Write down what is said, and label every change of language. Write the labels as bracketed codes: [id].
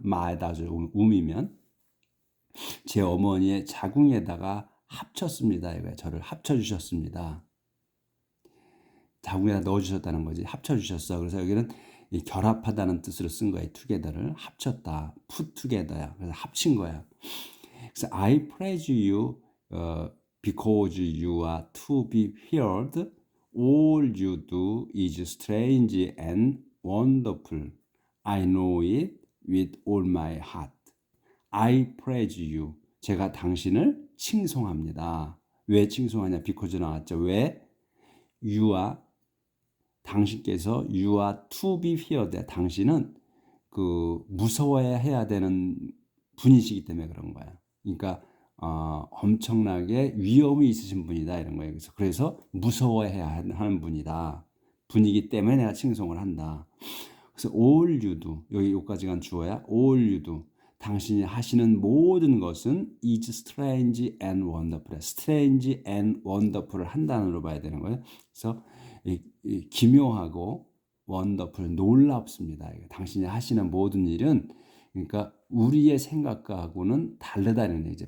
[en] mother's womb [ko] 이면 제 어머니의 자궁에다가 합쳤습니다. 이거예요. 저를 합쳐주셨습니다. 자궁에다 넣어주셨다는 거지. 합쳐주셨어. 그래서 여기는 이 결합하다는 뜻으로 쓴 거예요. together를 합쳤다. [en] put together [ko] 야. 그래서 합친 거야. 그래서 [en] I praise you because you are to be feared. All you do is strange and wonderful. I know it with all my heart. I praise you. [ko] 제가 당신을 칭송합니다. 왜 칭송하냐? because 나왔죠. 왜? [en] You are [ko] 당신께서 [en] you are to be feared. [ko] 당신은 무서워해야 되는 분이시기 때문에 그런 거야. 그러니까 엄청나게 위험이 있으신 분이다 이런 거예요. 그래서 무서워해야 하는 분이기 때문에 내가 칭송을 한다. 그래서 [en] all you do [ko] 여기까지가 주어야 [en] all you do [ko] 당신이 하시는 모든 것은 [en] is strange and wonderful. strange and wonderful [ko] 을 한 단어로 봐야 되는 거예요. 그래서 기묘하고 wonderful 놀랍습니다. 당신이 하시는 모든 일은 그러니까 우리의 생각하고는 다르다는 얘기죠.